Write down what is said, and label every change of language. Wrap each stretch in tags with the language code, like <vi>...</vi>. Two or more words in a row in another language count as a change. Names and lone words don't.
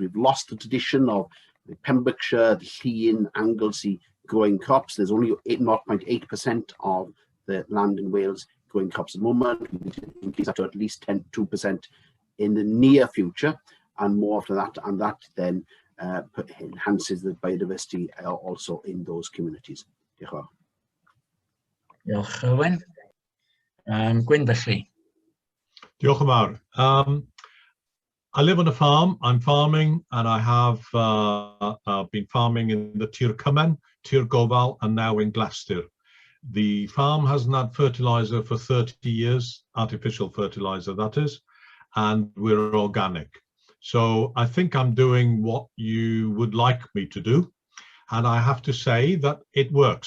<en>We've lost the tradition of the Pembrokeshire, the Llŷn, Anglesey growing crops. There's only 0.8% of the land in Wales growing crops at the moment. We need to increase that to at least 2% in the near future, and more after that, and that then enhances the biodiversity also in those communities.</en> <cy>Diolch yn fawr. Diolch, Elwyn. Gwyn, felly. Diolch yn fawr.</cy> <en>I live on a farm. I'm farming, and I have been farming in the Tir Cymen, Tir Gofal, and now in Glastir. The farm hasn't had fertiliser for 30 years, artificial fertiliser that is, and we're organic. So I think I'm doing what you would like me to do, and I have to say that it works.</en>